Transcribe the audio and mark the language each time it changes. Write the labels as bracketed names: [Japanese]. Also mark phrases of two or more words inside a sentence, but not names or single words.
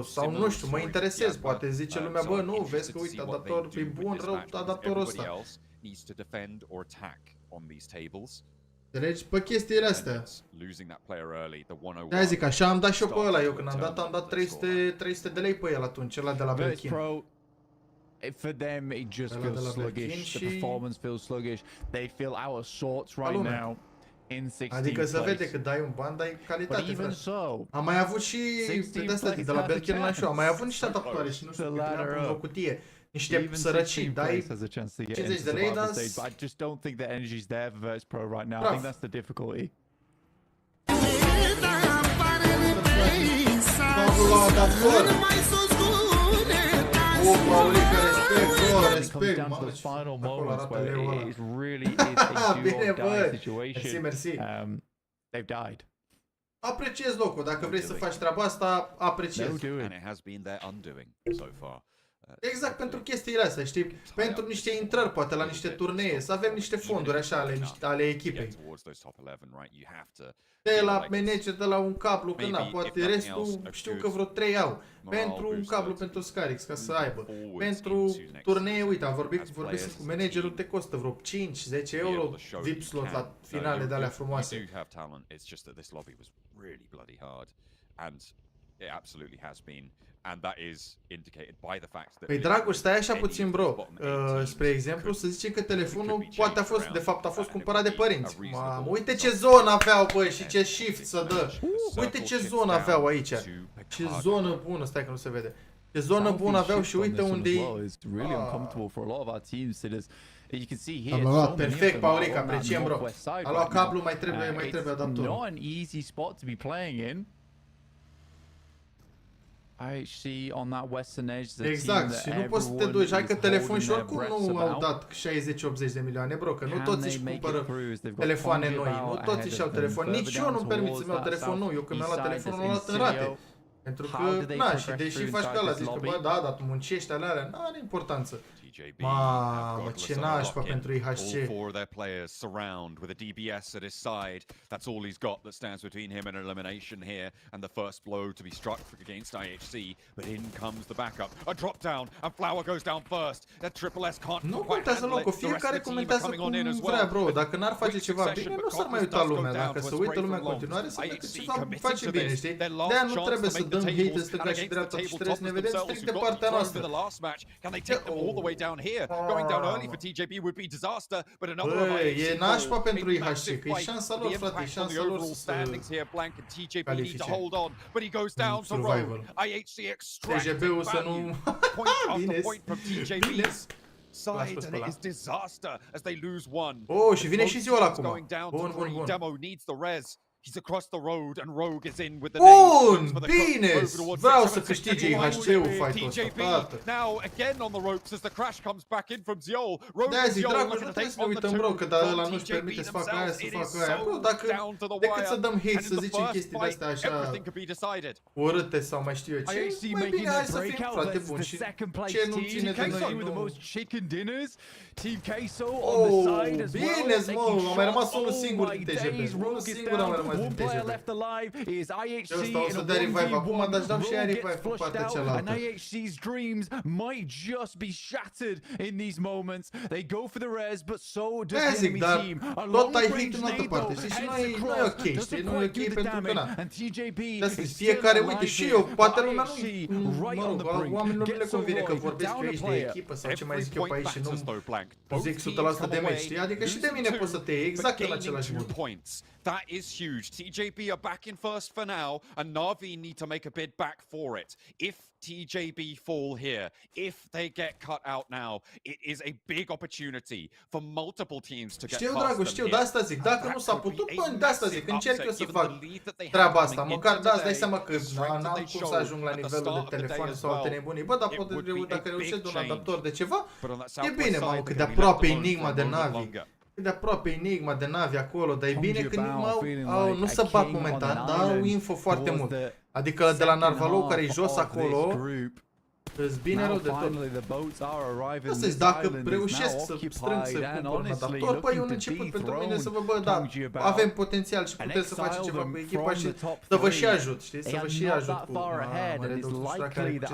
[Romanian] Sau nu știu, mă interesez, poate zice lumea, bă, nu, vezi că uite, adaptor e bun, rău, adaptorul ăsta. Înțelegi? Pe chestiile astea. De-aia zic, așa am dat și eu pe ăla. Eu când am dat 300 de lei pe el atunci, ăla de la Belkin. [English] For them, it just feels sluggish. The performance feels sluggish. They feel out of sorts right now. in 16th [Romanian] Adică se vede [English] place. [Romanian] că dai un ban, dai [English] But [Romanian] calitate, [English] even [Romanian] frate. [English] so, [Romanian] Am mai avut și [English] 16th [Romanian] de astea, [English] place [Romanian] de la [English] has a [Romanian] Belgian la show, am mai avut [English] chance [Romanian] niște adaptoare și nu știu, [English] to [Romanian] că [English] ladder [Romanian] puneam pe o [English] up. [Romanian] cutie. Niște [English] Even [Romanian] sărăcii, [English] 16th [Romanian] dai [English] place has a chance to get [Romanian] 50 [English] into [Romanian] de lei, [English] survival [Romanian] dar [English] stage, but I just don't think the energy's there for Virtus Pro right now. I Rough. think that's the difficulty. [Romanian] Pablo la adaptor. O, Paulica, respect, bro, [English] When it comes [Romanian] respect. [English] down to [Romanian] Mamă, [English] those final [Romanian] acolo [English] moments [Romanian] arată [English] where [Romanian] leul ăla. [English] it really is a do [Romanian] Bine, [English] or [Romanian] bă. [English] die [Romanian] Mersi, [English] situation, [Romanian] mersi. [English] they've died. [Romanian] Apreciez locul, dacă vrei să faci treaba asta, [English] No [Romanian] apreciez. [English] doing. And it has been their undoing so far. [Romanian] Exact pentru chestiile astea, știi? Pentru niște intrări, poate la niște turnee, să avem niște fonduri așa ale echipei. De la manager, de la un cablu, că na, poate restul știu că vreo 3 au. Pentru un cablu pentru Scarix, ca să aibă. Pentru turnee, uite, am vorbit cu managerul, te costă vreo 5-10 euro [English] VIP slot [Romanian] la finale de alea frumoase. [English] And that is indicated by the fact that [Romanian] Păi Dragoș, stai așa puțin, bro. Spre exemplu, să zicem că telefonul poate a fost, de fapt a fost cumpărat de părinți. Mamă, uite ce zonă aveau, băi, și ce shift să dă. Uite ce zonă aveau aici. Ce zonă bună, stai că nu se vede. Ce zonă bună aveau și uite unde e. Am luat perfect, Paurica, apreciem, bro. A luat cablu, mai trebuie adaptorul. [English] Not an easy spot to be playing in. IHC on that western edge. [Romanian] Exact, și nu poți să te duci, hai că telefon și oricum nu au dat 60-80 de milioane, bro, că nu toți își cumpără telefoane noi, nu toți își au telefon, nici eu nu-mi permit să-mi iau telefon nou, eu când mi-am luat telefonul l-am luat în rate. Pentru că, na, și deși faci ca ăla, zici că, bă, da, dar tu muncești alea, n-are importanță. Mamă, ce nașpa pentru IHC. [English] All four of their players surround with a DBS at his side. That's all he's got that stands between him and elimination here. And the first blow to be struck against IHC. But in comes the backup. A drop down, and Flower goes down first. That Triple S can't [Romanian] Nu [English] quite [Romanian] contează [English] handle [Romanian] locul, [English] it. The rest of [Romanian] fiecare [English] the team are [Romanian] comentează [English] coming [Romanian] cum [English] on in as [Romanian] vrea, [English] well. [Romanian] bro. Dacă n-ar face [English] Quick [Romanian] ceva [English] succession, [Romanian] bine, [English] but [Romanian] nu s-ar mai [English] Cosmos [Romanian] uita [English] does go [Romanian] lumea. [English] down [Romanian] Dacă [English] to a [Romanian] se uită [English] spray [Romanian] lumea în [English] from [Romanian] continuare, [English] long. [Romanian] să că [English] IHC [Romanian] ceva [English] committed [Romanian] face [English] to [Romanian] bine, [English] this. [Romanian] știi? [English] Their last [Romanian] De-aia nu [English] chance [Romanian] trebuie [English] to [Romanian] să [English] make the [Romanian] dăm hate [English] tables, [Romanian] în stânga [English] and [Romanian] și [English] against [Romanian] dreapta [English] the [Romanian] și trebuie să ne vedem [English] tabletop [Romanian] strict de [English] themselves, [Romanian] partea [English] who've got [Romanian] noastră. [English] thrown for the last match. Can they take them all the way down here? Going down early for TJB would be disaster, but another of [Romanian] Băi, [English] IHC [Romanian] e nașpa pentru [English] a [Romanian] IHC, [English] massive [Romanian] că e [English] fight. [Romanian] șansa [English] The [Romanian] lor, frate, e [English] impact on [Romanian] șansa [English] the [Romanian] lor [English] overall [Romanian] să [English] standings here, Blank and TJB need to [Romanian] califice. [English] hold on, but he goes down to [Romanian] Survival. [English] Rogue. IHC extracting [Romanian] TJB-ul să [English] value, [Romanian] nu... [English] point after [Romanian] Bine, [English] point from [Romanian] bine. [English] TJB's side, [Romanian] Las-o [English] and it [Romanian] ăla. [English] is disaster as they lose one. [Romanian] Oh, și vine [English] Both [Romanian] și ziua ăla [English] teams [Romanian] acum. [English] going down to [Romanian] Bun, bun, [English] three. [Romanian] bun. [English] Demo needs the res. He's across the road and Rogue is in with the [Romanian] Bun, [English] nades for the [Romanian] bine, [English] over towards [Romanian] vreau [English] 6-7-6. [Romanian] să câștige IHC-ul fight-ul ăsta, [English] TJB [Romanian] tată. [English] now again on the ropes as the crash comes back in from Ziol. Rogue [Romanian] De-aia [English] and [Romanian] zic, [English] Ziol [Romanian] Dragoș, [English] looking [Romanian] nu [English] to [Romanian] trebuie [English] take [Romanian] să ne [English] on the [Romanian] uităm, [English] two [Romanian] bro, că dar [English] from [Romanian] ăla nu-și [English] TJB [Romanian] permite să facă aia, [English] themselves. [Romanian] să [English] It is [Romanian] facă aia. [English] so [Romanian] Bro, dacă, [English] down to the [Romanian] decât [English] wire. [Romanian] să dăm hate, [English] And [Romanian] să [English] in the [Romanian] zicem [English] first [Romanian] chestii [English] fight, [Romanian] de-astea așa [English] everything could be decided. [Romanian] urâte sau mai știu eu ce, [English] IHC [Romanian] mai [English] making [Romanian] bine hai [English] that [Romanian] să fim, [English] breakout [Romanian] frate, [English] versus [Romanian] bun. [English] the [Romanian] Și [English] second place [Romanian] ce nu [English] team. [Romanian] ține de [English] Queso [Romanian] noi, [English] with the [Romanian] nu... [English] most chicken dinners. Team Queso on the [Romanian] Oh, [English] side as well. [Romanian] bine, mă, [English] taking [Romanian] a mai rămas [English] shots. [Romanian] unul [English] Oh [Romanian] singur [English] my [Romanian] din TJB. [English] days, [Romanian] Unul [English] Rogue is [Romanian] singur a mai [English] down. [Romanian] rămas din [English] One player [Romanian] TJB. [English] left alive is IHC [Romanian] Eu stau [English] in [Romanian] să [English] a [Romanian] dea revive acum, dar [English] 1v1. [Romanian] își dau și aia [English] Rogue [Romanian] revive [English] gets [Romanian] pe [English] flushed [Romanian] partea [English] out, [Romanian] cealaltă. [English] and IHC's dreams might just be shattered in these moments. They go for the res, but so does [Romanian] Aia [English] the [Romanian] zic, [English] enemy [Romanian] dar [English] team. A [Romanian] tot [English] long [Romanian] ai [English] range [Romanian] hate în altă [English] nade, [Romanian] parte, [English] though, [Romanian] știi? Și [English] heads [Romanian] nu e [English] across, [Romanian] ok, știi? [English] doesn't [Romanian] Nu e [English] quite [Romanian] ok [English] do the [Romanian] pentru că [English] damage, [Romanian] na. [English] and TJB [Romanian] De asta [English] is [Romanian] zic, [English] still [Romanian] fiecare, [English] alive [Romanian] uite, și [English] here, [Romanian] eu, [English] but [Romanian] poate lumea [English] IHC [Romanian] nu, [English] right [Romanian] mă [English] on [Romanian] rog, [English] the brink, [Romanian] oamenilor nu le [English] gets a [Romanian] convine că [English] Roy, [Romanian] vorbesc [English] down [Romanian] pe [English] a [Romanian] aici de [English] player. [Romanian] echipă sau ce mai [English] Every [Romanian] zic eu pe [English] point [Romanian] aici și nu [English] matters though, Blank. [Romanian] zic [English] Both [Romanian] 100% [English] teams [Romanian] de [English] come [Romanian] meci, [English] away [Romanian] știi? Adică și de [English] losing [Romanian] mine [English] two, [Romanian] poți să te iei [English] but [Romanian] exact în [English] gaining [Romanian] același [English] 2 [Romanian] mod. [English] points. That is huge. TJB are back in first for now, and Na'Vi need to make a bid back for it. If TJB fall here, if they get cut out now, it is a big opportunity for multiple teams to get [Romanian] Știu, [English] past [Romanian] Dragoș, [English] them [Romanian] știu, [English] here. [Romanian] de asta zic, dacă [English] And [Romanian] nu [English] that [Romanian] s-a [English] could [Romanian] putut, [English] be [Romanian] bă, [English] a [Romanian] de asta [English] massive [Romanian] zic, încerc eu [English] upset [Romanian] să [English] given [Romanian] fac [English] the lead that they [Romanian] treaba [English] have [Romanian] asta, [English] coming [Romanian] măcar [English] into [Romanian] da, îți dai [English] today, [Romanian] seama că [English] the strength that [Romanian] n-am [English] they [Romanian] cum să [English] showed [Romanian] ajung la [English] at the [Romanian] nivelul [English] start [Romanian] de [English] of the day [Romanian] telefoane [English] as [Romanian] sau alte [English] well. [Romanian] nebunii. Bă, dar [English] It [Romanian] poate [English] would be a [Romanian] dacă reușesc [English] big [Romanian] de un [English] change. [Romanian] adaptor de ceva, [English] But on that [Romanian] e [English] southwest [Romanian] bine, [English] side, [Romanian] mamă, [English] they're [Romanian] cât de [English] gonna be left [Romanian] aproape [English] alone for [Romanian] enigma [English] a [Romanian] de [English] moment [Romanian] Navi. [English] longer. [Romanian] Cât de aproape enigma de Navi acolo, dar e bine că nu [English] Bound, [Romanian] au, [English] feeling [Romanian] au, [English] like [Romanian] nu [English] a [Romanian] se bat [English] king on [Romanian] momentan, [English] an [Romanian] dar au [English] island [Romanian] info foarte [English] towards [Romanian] mult. [English] the [Romanian] Adică de la [English] second [Romanian] Narvalou, care e [English] half [Romanian] jos [English] of this [Romanian] acolo, [English] group. [Romanian] îți bine [English] Now [Romanian] rău de tot. [English] finally the boats are arriving. [Romanian] Asta [English] This [Romanian] zic, dacă [English] island is [Romanian] reușesc [English] now [Romanian] să strâng să [English] occupied and [Romanian] cumpăr un [English] honestly [Romanian] adaptor, păi e un [English] looking to [Romanian] început pentru mine să vă, [English] dethrone [Romanian] bă, da, [English] Tongji about [Romanian] avem potențial și [English] and [Romanian] putem să facem [English] exile [Romanian] ceva [English] them [Romanian] cu echipa [English] from [Romanian] și [English] the top [Romanian] să vă și [English] three. [Romanian] ajut, știi, să [English] They [Romanian] vă [English] are [Romanian] și [English] not [Romanian] ajut [English] that [Romanian] cu [English] far ahead, and it's likely that